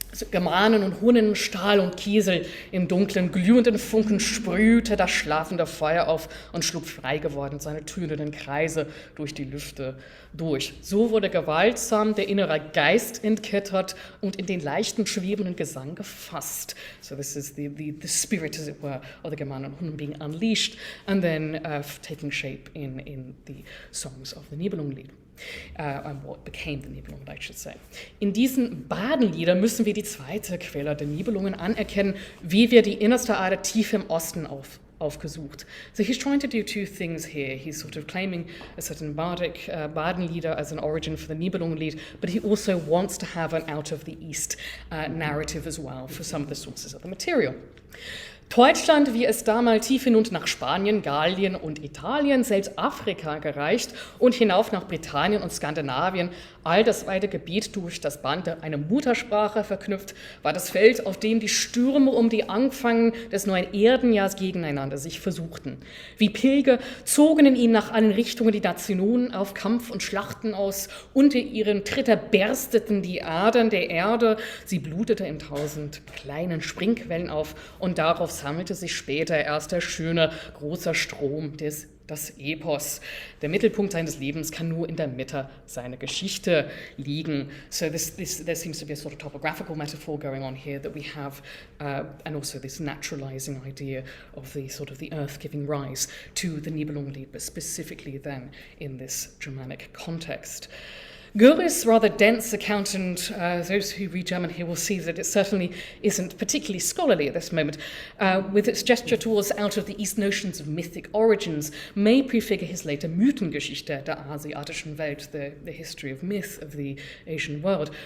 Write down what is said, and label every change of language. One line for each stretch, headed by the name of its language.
German: Germanen und Hunnen, Stahl und Kiesel, im dunklen, glühenden Funken sprühte das schlafende Feuer auf und schlug frei geworden seine tönenden Kreise durch die Lüfte durch. So wurde gewaltsam der innere Geist entkettert und in den leichten, schwebenden Gesang gefasst.
English: So this is the spirit, as it were, of the
German: Germanen und Hunnen
English: being unleashed and then taking shape in the songs of the Nibelungenlied. And what became the Nibelungen, I should say.
German: In diesen Badenliedern müssen wir die zweite Quelle der Nibelungen anerkennen, wie wir die innerste Ader tief im Osten aufgesucht.
English: So he's trying to do two things here. He's sort of claiming a certain bardic Badenlieder as an origin for the Nibelungenlied, but he also wants to have an out of the East narrative as well for some of the sources of the material.
German: Deutschland, wie es damals tief hinunter nach Spanien, Gallien und Italien, selbst Afrika gereicht und hinauf nach Britannien und Skandinavien, all das weite Gebiet durch das Band einer Muttersprache verknüpft, war das Feld, auf dem die Stürme um die Anfang des neuen Erdenjahrs gegeneinander sich versuchten. Wie Pilger zogen in ihm nach allen Richtungen die Nationen auf Kampf und Schlachten aus, unter ihren Tritter bersteten die Adern der Erde, sie blutete in 1000 kleinen Springquellen auf und darauf sammelte sich später erst der schöne, große Strom das Epos. Der Mittelpunkt seines Lebens kann nur in der Mitte seiner Geschichte liegen.
English: So there seems to be a sort of topographical metaphor going on here that we have, and also this naturalizing idea of the sort of the earth giving rise to the Nibelungenlied, but specifically then in this Germanic context. Görres' rather dense account, and those who read German here will see that it certainly isn't particularly scholarly at this moment, with its gesture towards out of the East notions of mythic origins, may prefigure his later Mythengeschichte der asiatischen Welt, the history of myth of the Asian world.